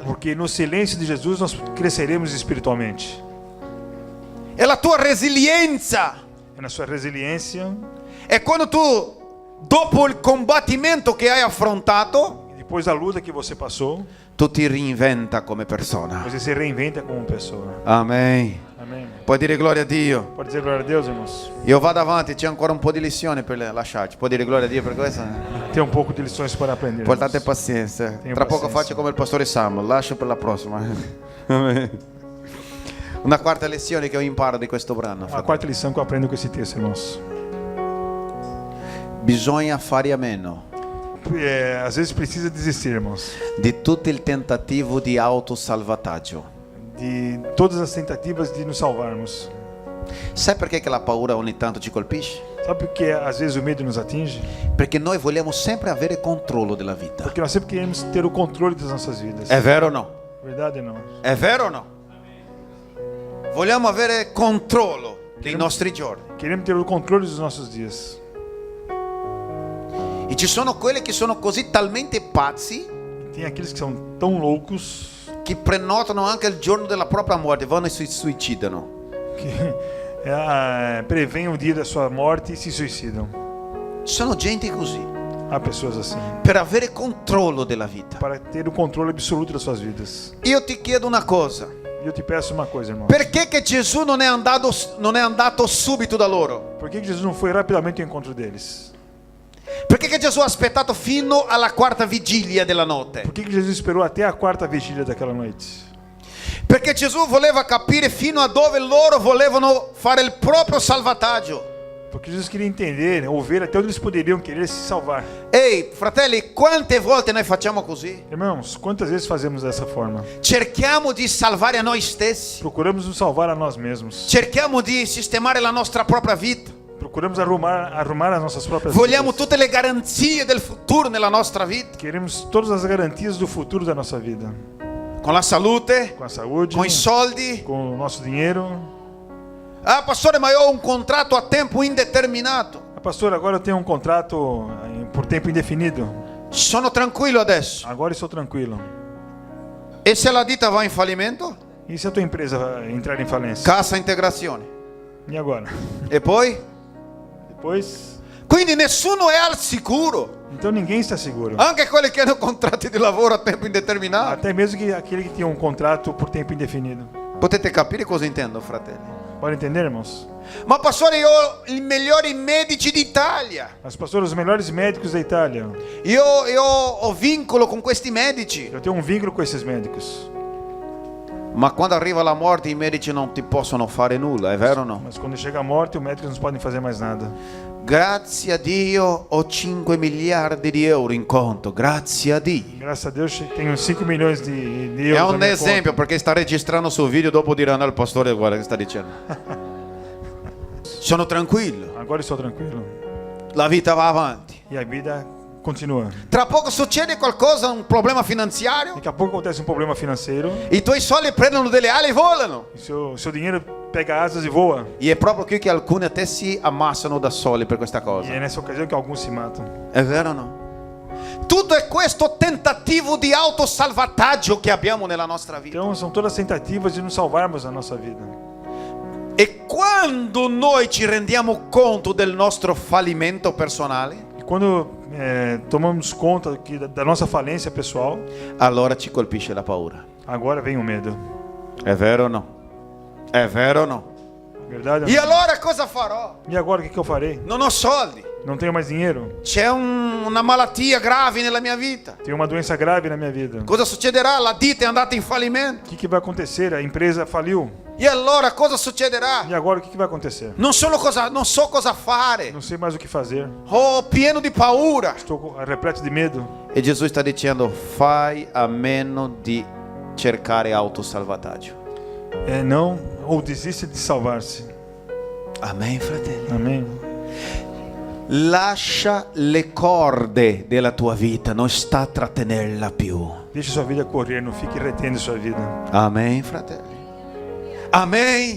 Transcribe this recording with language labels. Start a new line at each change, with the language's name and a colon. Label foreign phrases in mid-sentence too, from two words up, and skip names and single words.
Portuguese: Porque no silêncio de Jesus nós cresceremos espiritualmente.
Italian: è la tua resilienza.
Portuguese: É na sua resiliência.
Italian: È quando tu, dopo il combattimento che hai affrontato,
Portuguese: Depois da luta que você passou,
Italian: tu ti reinventa come persona.
Portuguese: você se reinventa como pessoa.
Italian: Amen.
Portuguese: Amém.
Italian: Puoi dire gloria a Dio.
Portuguese: Pode dizer glória a Deus, irmãos.
Italian: Io vado avanti, c'è ancora un po' di lezione per lasciarci. Puoi dire gloria a Dio per questo?
Portuguese: Tem um pouco de lições para aprender.
Italian: Portate
Portuguese: irmãos.
Italian: pazienza.
Portuguese: Tenho
Italian: Tra poco pazienza. faccio come il pastore Samuel, lascio per la prossima. Amen. Una quarta lezione che ho imparato di questo brano.
Portuguese: A quarta lição que eu aprendo com esse texto, irmãos.
Italian: Bisogna fare a meno
Portuguese: Às vezes precisa desistir, irmãos,
Italian: di tutto il tentativo di autosalvataggio.
Portuguese: de todas as tentativas de nos salvarmos.
Italian: Sai perché che la paura ogni tanto ci colpisce?
Portuguese: Sabe por que às vezes o medo nos atinge?
Italian: Perché noi vogliamo sempre avere controllo della vita.
Portuguese: Porque nós sempre queremos ter o controle das nossas vidas.
Italian: È vero o no?
Portuguese: Verdade, não?
Italian: È vero o no? Vogliamo avere controllo dei nostri giorni.
Portuguese: Queremos ter o controle dos nossos dias.
Italian: E ci sono quelli che sono così talmente pazzi
Portuguese: Tem aqueles que são tão loucos
Italian: che prenotano anche il giorno della propria morte, vanno e si suicidano.
Portuguese: que preveem o dia da sua morte e se suicidam.
Italian: Sono gente così,
Portuguese: Há pessoas assim.
Italian: per avere controllo della vita.
Portuguese: Para ter o controle absoluto das suas vidas.
Italian: Io ti chiedo una cosa,
Portuguese: E eu te peço uma coisa, irmão.
Italian: perché che Gesù non è andato subito da loro?
Portuguese: Por que Jesus não foi rapidamente ao encontro deles?
Italian: Perché che Gesù ha aspettato fino alla quarta vigilia della notte?
Portuguese: Por que Jesus esperou até a quarta vigília daquela noite?
Italian: Perché Gesù voleva capire fino a dove loro volevano fare il proprio salvataggio.
Portuguese: Porque Jesus queria entender, ou ver até onde eles poderiam querer se salvar.
Italian: Ehi, fratelli, quante volte noi facciamo così?
Portuguese: Irmãos, quantas vezes fazemos dessa forma?
Italian: Cerchiamo di salvare a noi stessi.
Portuguese: Procuramos nos salvar a nós mesmos.
Italian: Cerchiamo di sistemare la nostra propria vita.
Portuguese: Procuramos arrumar as nossas próprias
Italian: Vogliamo
Portuguese: vidas.
Italian: tutte le garanzie del futuro nella nostra vita.
Portuguese: Queremos todas as garantias do futuro da nossa vida.
Italian: Con la salute,
Portuguese: Com a saúde,
Italian: con i soldi.
Portuguese: com o nosso dinheiro.
Italian: Ah, pastore, ma io ho un contratto a tempo indeterminato.
Portuguese: Pastor, agora eu tenho um contrato por tempo indefinido.
Italian: Sono tranquillo adesso.
Portuguese: Agora estou tranquilo.
Italian: E se la ditta va in fallimento?
Portuguese: E se a tua empresa entrar em falência?
Italian: Cassa integrazione.
Portuguese: E agora?
Italian: E poi?
Portuguese: Depois?
Italian: Quindi nessuno è al sicuro.
Portuguese: Então ninguém está seguro.
Italian: Anche quelli che hanno contratti di lavoro a tempo indeterminato.
Portuguese: Até mesmo que aquele que tem um contrato por tempo indefinido.
Italian: Potete capire cosa intendo, fratelli?
Portuguese: Pode entender, irmãos?
Italian: Ma pastore, io ho i migliori medici d'Italia.
Portuguese: Mas, pastor, os melhores médicos da Itália.
Italian: Io ho vincolo con questi medici.
Portuguese: Eu tenho um vínculo com esses médicos.
Italian: Ma quando arriva la morte i medici non ti possono fare nulla, è vero o no?
Portuguese: Mas quando chega a morte, os médicos não podem fazer mais nada.
Italian: Grazie a Dio ho 5 miliardi di euro in conto, grazie a Dio.
Portuguese: Graças a Deus, tenho 5 milhões de
Italian: È
Portuguese: euros. na
Italian: un
Portuguese: minha
Italian: esempio
Portuguese: conta.
Italian: perché sta registrando sul video, dopo diranno al pastore guarda che sta dicendo. Sono tranquillo,
Portuguese: Agora estou tranquilo.
Italian: la vita va avanti.
Portuguese: E a vida continua.
Italian: Tra poco succede qualcosa, un problema finanziario,
Portuguese: Daqui a pouco acontece um problema financeiro.
Italian: i tuoi soldi prendono delle ali e volano.
Portuguese: E seu dinheiro pega asas e voa.
Italian: E è proprio qui che alcuni a te si ammassano da soli per questa
Portuguese: E
Italian: cosa.
Portuguese: é nessa ocasião que alguns se matam.
Italian: È vero o no? Tutto è questo tentativo di autosalvataggio che abbiamo nella nostra vita.
Portuguese: Então são todas tentativas de nos salvarmos na nossa vida.
Italian: E quando noi ci rendiamo conto del nostro fallimento personale,
Portuguese: E quando tomamos conta da nossa falência pessoal,
Italian: allora ci colpisce la paura.
Portuguese: agora vem o medo.
Italian: È vero o no? È vero o no?
Portuguese: Verdade?
Italian: E allora cosa farò?
Portuguese: E agora o que eu farei?
Italian: Non ho soldi.
Portuguese: Não tenho mais dinheiro.
Italian: C'è una malattia grave nella mia vita.
Portuguese: Tenho uma doença grave na minha vida.
Italian: Cosa succederà? La ditta è andata in fallimento.
Portuguese: O que vai acontecer? A empresa faliu.
Italian: E allora cosa succederà?
Portuguese: E agora o que vai acontecer?
Italian: Non so cosa fare.
Portuguese: Não sei mais o que fazer.
Italian: Oh, pieno di paura.
Portuguese: Estou repleto de medo.
Italian: E Gesù sta dicendo: fai a meno di cercare autosalvataggio.
Portuguese: Não, ou desiste de salvar-se.
Italian: Amen, fratelli.
Portuguese: Amém.
Italian: Lascia le corde della tua vita, non sta a trattenerla più.
Portuguese: Deixe sua vida correr, não fique retendo sua vida.
Italian: Amen, fratelli. Amen.